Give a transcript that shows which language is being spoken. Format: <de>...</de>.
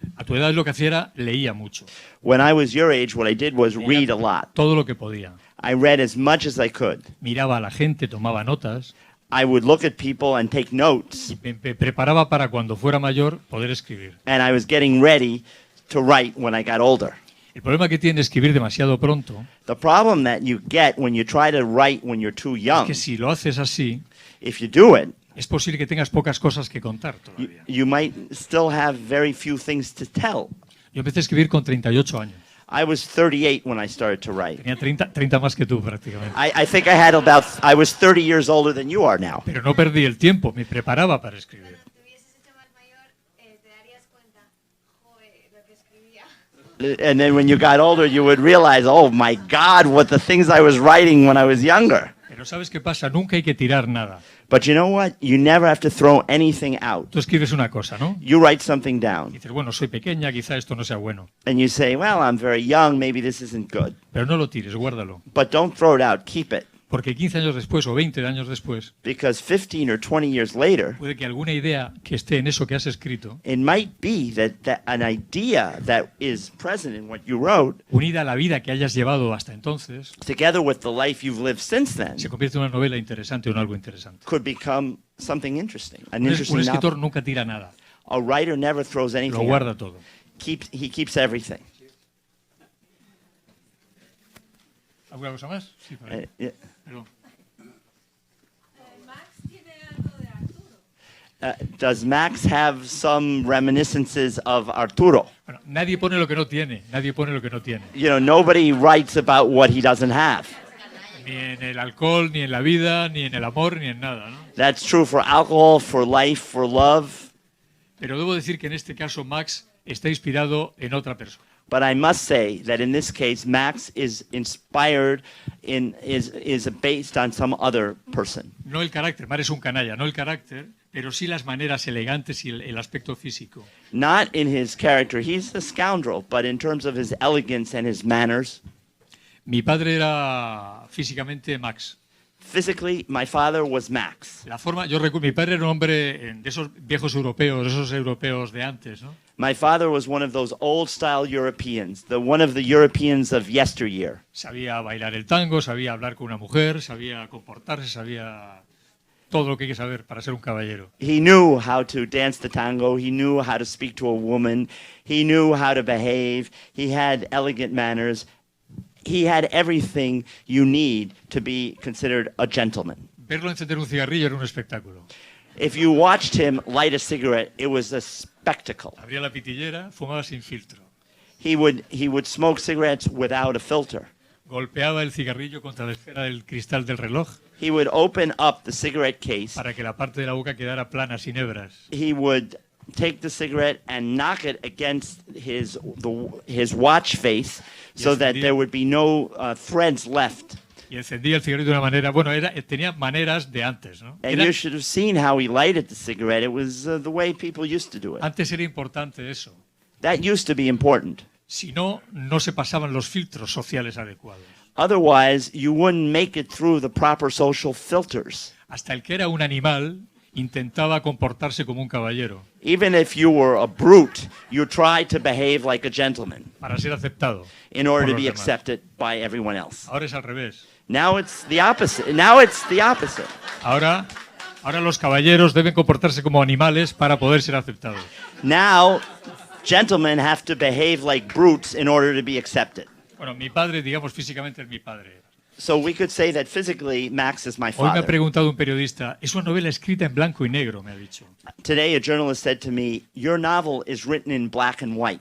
<es>A tu edad lo que hacía era leía mucho,</es> <en>When I was your age, what I did was read a lot.</en> <es>todo lo que podía.</es> <en>I read as much as I could.</en> <es>Miraba a la gente, tomaba notas</es> <en>I would look at people and take notes,</en> <es>y me preparaba para cuando fuera mayor poder escribir.</es> <en>and I was getting ready to write when I got older.</en> <es>El problema que tiene escribir demasiado pronto</es> <en>The problem that you get when you try to write when you're too</en> <es>es</es> <en>young,</en> <es>que si lo haces así,</es> <en>if you do it,</en> <es>es posible que tengas pocas cosas que contar todavía.</es> <en>you might still have very few things to tell.</en> <es>Yo empecé a escribir con 38 años.</es> <en>I was 38 when I started to write.</en> <es>Tenía 30 más que tú prácticamente.</es> <en>I think I was 30 years older than you are now.</en> <es>Pero no perdí el tiempo, me preparaba para escribir. Cuando te hubieses hecho más mayor, te darías cuenta, joder, lo que escribía.</es> <en>And then when you got older, you would realize, oh my God, what the things I was writing when I was younger.</en> <es>Pero ¿sabes qué pasa? Nunca hay que tirar nada.</es> <en>But you know what? You never have to throw anything out.</en> <es>Tú escribes una cosa, ¿no?</es> <en>You write something</en> <es>Y</es> <en>down,</en> <es>dices, bueno, soy pequeña, quizá esto no sea bueno.</es> <en>and you say, well, I'm very young, maybe this isn't good.</en> <es>Pero no lo tires, guárdalo.</es> <en>But don't throw it out, keep it.</en> <es>Porque 15 años después o 20 años después,</es> <en>Because 15 or 20 years later,</en> <es>puede que alguna idea que esté en eso que has escrito,</es> <en>it might be that an idea that is present in what you wrote,</en> <es>unida a la vida que hayas llevado hasta entonces,</es> <en>together with the life you've lived since then,</en> <es>se convierte en una novela interesante o en algo interesante.</es> <en>could become something interesting, an</en> <es>Un</es> <en>interesting</en> <es>escritor</es> <en>novel.</en> <es>nunca tira nada,</es> <en>A writer never throws</en> <es>lo</es> <en>anything</en> <es>guarda</es> <en>out.</en> <es>todo.</es> <en>He keeps everything.</en> <es>¿Alguna cosa más? Sí, por ahí.</es> <en>Yeah.</en> <es>Perdón. Max tiene algo de Arturo.</es> <en>Does Max have some reminiscences of Arturo?</en> <es>Bueno, nadie pone lo que no tiene, nadie pone lo que no tiene.</es> <en>You know, nobody writes about what he doesn't have.</en> <es>Ni en el alcohol, ni en la vida, ni en el amor, ni en nada, ¿no?</es> <en>That's true for alcohol, for life, for love.</en> <es>Pero debo decir que en este caso Max está inspirado en otra persona.</es> <en>But I must say that in this case, Max is inspired is based on some other person.</en> <es>No el carácter, Mar es un canalla, no el carácter, pero sí las maneras elegantes y el aspecto físico.</es> <en>Not in his character, he's a scoundrel, but in terms of his elegance and his manners.</en> <es>Mi padre era físicamente Max.</es> <en>Physically, my father was Max.</en> <es>La forma, yo recuerdo, mi padre era un hombre de esos viejos europeos, esos europeos de antes, ¿no?</es> <en>My father was one of those old-style Europeans, one of the Europeans of yesteryear.</en> <es>Sabía bailar el tango, sabía hablar con una mujer, sabía comportarse, sabía todo lo que hay que saber para ser un caballero.</es> <en>He knew how to dance the tango. He knew how to speak to a woman. He knew how to behave. He had elegant manners. He had everything you need to be considered a gentleman.</en> <es>Verlo encender un cigarrillo era un espectáculo.</es> <en>If you watched him light a cigarette, it was a spectacle.</en> <es>Abría la pitillera, fumaba sin filtro.</es> <en>He would smoke cigarettes without a filter.</en> <es>Golpeaba el cigarrillo contra la esfera del cristal del reloj</es> <en>He would open up the cigarette case.</en> <es>para que la parte de la boca quedara plana, sin hebras.</es> <en>He would take the cigarette and knock it against his watch face so that there would be no threads left.</en> <es>Y encendía el cigarrillo de una manera, bueno, tenía maneras de antes, ¿no?</es> <en>And you should have seen how he lighted the cigarette. It was the way people used to do it.</en> <es>Antes era importante eso.</es> <en>That used to be important.</en> <es>Si no, no se pasaban los filtros sociales adecuados.</es> <en>Otherwise, you wouldn't make it through the proper social filters.</en> <es>Hasta el que era un animal intentaba comportarse como un caballero</es> <en>Even if you were a brute, you tried to behave like a gentleman</en> <es>para ser aceptado.</es> <en>in order to</en> <es>los</es> <en>be</en> <es>demás.</es> <en>accepted by everyone else.</en> <es>Ahora es al revés.</es> <en>Now it's the opposite. Now it's the opposite.</en> <es>Ahora los caballeros deben comportarse como animales para poder ser aceptados.</es> <en>Now, gentlemen have to behave like brutes in order to be accepted.</en> <es>Bueno, mi padre, digamos físicamente, es mi padre.</es> <en>So we could say that physically, Max is my</en> <es>Hoy me ha</es> <en>father.</en> <es>preguntado un periodista, es una novela escrita en blanco y negro, me ha dicho.</es> <en>Today, a journalist said to me, your novel is written in black and white.</en>